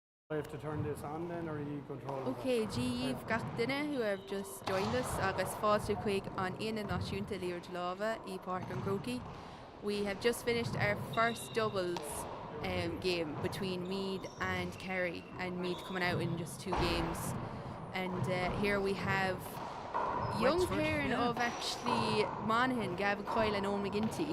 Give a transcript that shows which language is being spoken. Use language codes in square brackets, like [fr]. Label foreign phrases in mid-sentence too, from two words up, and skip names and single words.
[en] I have to turn this on then, or are you controlling [ga] Okay, G gach duine [en] who have just joined us [ga] agus fáilte chuig an Aonad Náisiúnta Liathróid Láimhe í Páirc an Corcaigh. [en] We have just finished our first doubles game between Meath and Kerry, and Meath coming out in just 2 games. And here we have young Wexford, pairing yeah. of actually Monaghan, Gavin Coyle and Owen McGinty.